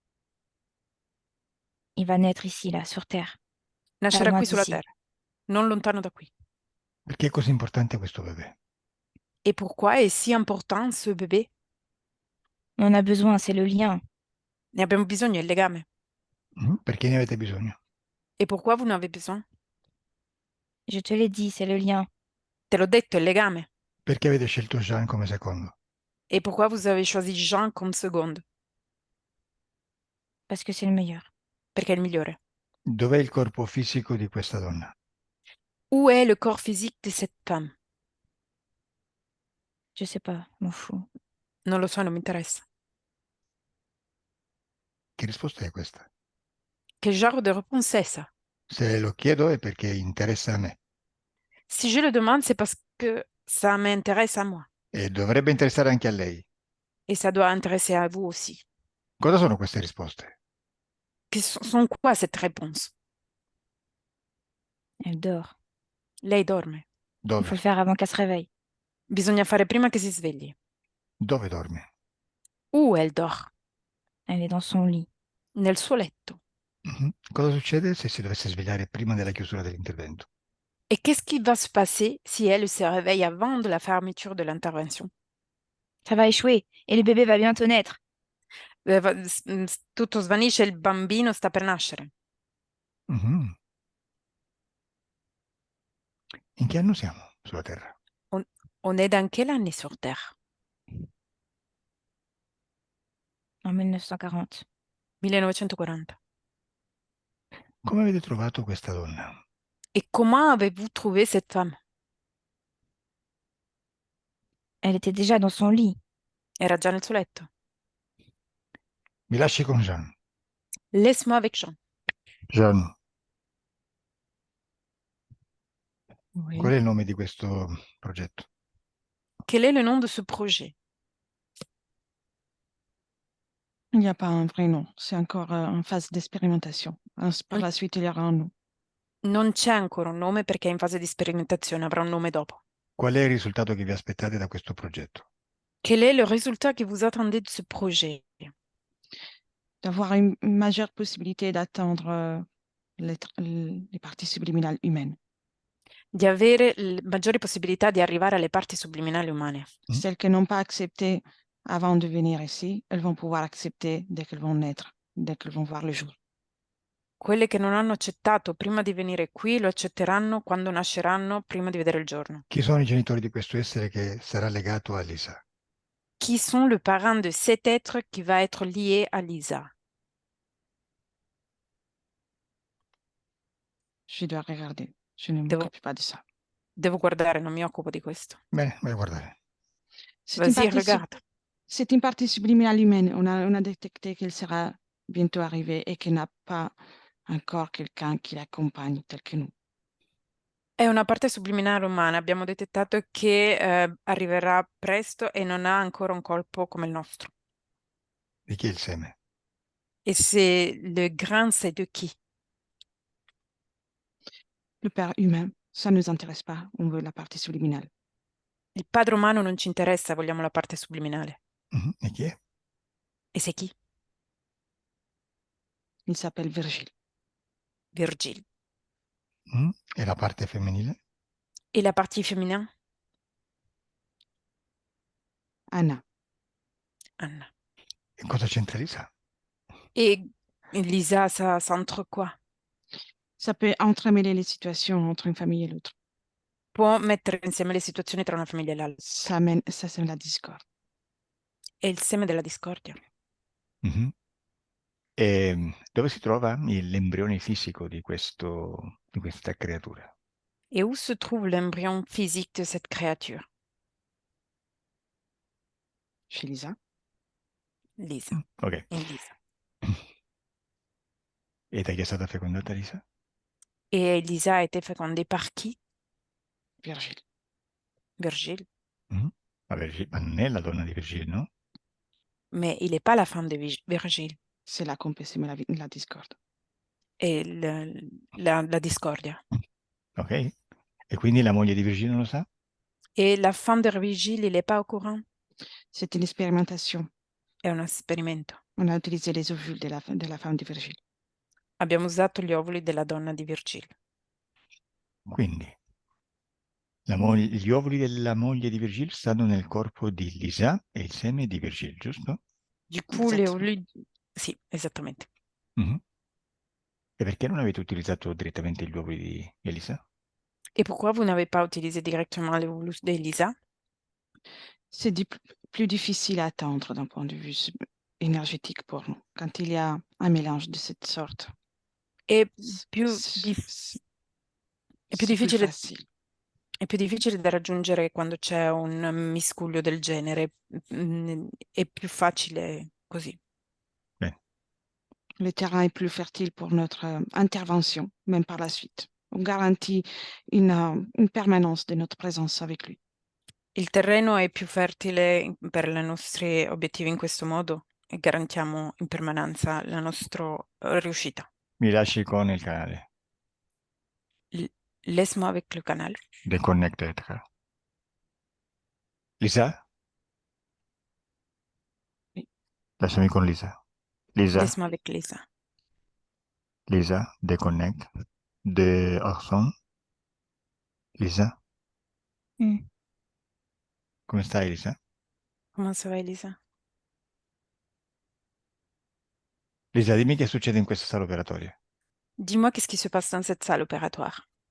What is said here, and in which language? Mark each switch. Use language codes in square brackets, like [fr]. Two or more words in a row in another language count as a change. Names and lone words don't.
[fr] Il va naître ici, là, sur Terre, pas [it] Nascerà [fr] loin [it] qui sulla [fr] d'ici. [it] Terra, non lontano da qui. Perché è così importante questo bebè? [fr] Et pourquoi est si important ce bébé? On a besoin, c'est le lien. [it] Ne abbiamo bisogno, è il legame. Perché ne avete bisogno? [fr] Et pourquoi vous en avez besoin? Je te l'ai dit, c'est le lien. [it] Te l'ho detto, è il legame. Perché avete scelto Jean come secondo? [fr] Et pourquoi vous avez choisi Jean comme seconde? Parce que c'est le meilleur. [it] Perché è il migliore. Dov'è il corpo fisico di questa donna? [fr] Où est le corps physique de cette femme? Je sais pas, m'en fous. [it] Non lo so, non mi interessa. Che risposta è questa? [fr] Che genre de réponse è ça? [it] Se lo chiedo è perché interessa a me [fr] Si je le demande, c'est parce que ça m'intéresse à moi. [it] e dovrebbe interessare anche a lei. [fr] Et ça doit intéresser à vous aussi. [it] Cosa sono queste risposte? [fr] Sont quoi cette réponse? Elle dort. [it] Lei dorme. [fr] Il faut [it] Dove? [fr] le faire avant qu'elle se réveille. [it] Bisogna fare prima che si svegli. Dove dorme? [fr] Où elle dort? Elle est dans son lit. [it] Nel suo letto. Cosa succede se si dovesse svegliare prima della chiusura dell'intervento? [fr] Et qu'est-ce qui va se passer si elle se réveille avant de la fermeture de l'intervention? Ça va échouer et le bébé va bientôt naître. [it] Tutto svanisce, il bambino sta per nascere. Mhm. In che anno siamo sulla Terra? [fr] On est dans quelle année sur Terre? En 1940. 1940. [it] Come avete trovato questa donna? [fr] Et comment avez-vous trouvé cette femme? Elle était déjà dans son lit. [it] Era già nel suo letto. Mi lasci con Jean. [fr] Laisse-moi avec Jean. [it] Jean, [fr] Oui. [it] qual è il nome di questo progetto? [fr] Quel est le nom de ce projet? Il n'y a pas un vrai nom. C'est encore en phase d'expérimentation. Par la suite, il y aura un nom. [it] Non c'è ancora un nome perché è in fase di sperimentazione, avrà un nome dopo. Qual è il risultato che vi aspettate da questo progetto? [fr] Quel est le résultat que vous attendez de ce projet? D'avoir une majeure possibilité d'atteindre les parties subliminales humaines. [it] Di avere maggiori possibilità di arrivare alle parti subliminali umane. [fr] Celles qui n'ont pas accepté avant de venir ici, elles vont pouvoir accepter dès qu'elles vont naître, dès qu'elles vont voir le jour. [it] Quelle che non hanno accettato prima di venire qui lo accetteranno quando nasceranno prima di vedere il giorno. Chi sono i genitori di questo essere che sarà legato a Lisa? [fr] Qui sont le parent de cet être qui va être lié à Lisa? Je dois regarder. Je ne [it] Devo, [fr] m'occupe pas de ça. [it] devo guardare, non mi occupo di questo. Bene, vai a guardare. [fr] Vas-y, regarde. C'est une partie subliminale humaine. On a détecté qu'elle sera bientôt arrivée et qu'elle n'a pas encore quelqu'un qui l'accompagne tel que nous. [it] È una parte subliminale umana. Abbiamo detettato che arriverà presto e non ha ancora un corpo come il nostro. Di chi è il seme? [fr] Et c'est le grain, c'est de qui? Le père humain, ça ne nous intéresse pas. On veut la partie subliminale. [it] Il padre umano non ci interessa, vogliamo la parte subliminale. E chi è? [fr] E c'est qui? Il s'appelle Virgile. Virgile. [it] E la parte femminile? [fr] Et la partie féminin? Anna. Anna. [it] E cosa c'entra Lisa? [fr] Et Lisa, ça entre quoi? Ça peut entremêler les situations entre une famille et l'autre. [it] Può mettere insieme le situazioni tra una famiglia e l'altra. [fr] Ça sème la discorde. [it] È il seme della discordia. Mhm. E dove si trova l'embrione fisico di questa creatura? [fr] Et où se trouve l'embryon physique de cette créature? Chez Lisa. Lisa. Ok. [it] In Lisa. E da chi è stata fecondata Lisa? [fr] Et Lisa a été fécondée par qui? Virgile. Virgile. [it] Ma non è la donna di Virgile, no? [fr] Mais il n'est pas la femme de Virgile. C'est là qu'on peut semer la discorde. Et la discordia. Ok. [it] E quindi la moglie di Virgile non lo sa? [fr] Et la femme de Virgile, il n'est pas au courant? C'est une expérimentation. [it] È un esperimento. [fr] On a utilisé les ovules de la femme de Virgile. [it] Abbiamo usato gli ovuli della donna di Virgile. Quindi gli ovuli della moglie di Virgile stanno nel corpo di Lisa e il seme di Virgile, giusto? [fr] Du coup, les Exactement. [it] ovuli... Sì, esattamente. Mhm. E perché non avete utilizzato direttamente gli ovuli di Elisa? [fr] Et pourquoi vous n'avez pas utilisé directement les ovuli d'Elisa? C'est plus difficile à atteindre d'un point de vue énergétique pour nous, quand il y a un mélange de cette sorte. [it] È [fr] C'est [it] più, è più difficile, [fr] facile. [it] è più difficile da raggiungere quando c'è un miscuglio del genere. È più facile così. Bene. [fr] Le terrain est plus fertile pour notre intervention, même par la suite. On garantit une permanence de notre présence avec lui. [it] Il terreno è più fertile per i nostri obiettivi in questo modo e garantiamo in permanenza la nostra riuscita. Mi lasci con il canale. [fr] Laisse-moi avec le canal. [en] Deconnected. Lisa? [fr] Oui. [it] Lasciami con Lisa. Lisa? [fr] Laisse-moi avec Lisa. [en] Lisa, deconnect. De Orson. [fr] Lisa? Mm. [it] Come stai, Lisa? [fr] Comment ça va, Elisa? [it] Lisa, dimmi che succede in questa sala operatoria. [fr] Dis-moi qu'est-ce qui se passe dans cette salle opératoire.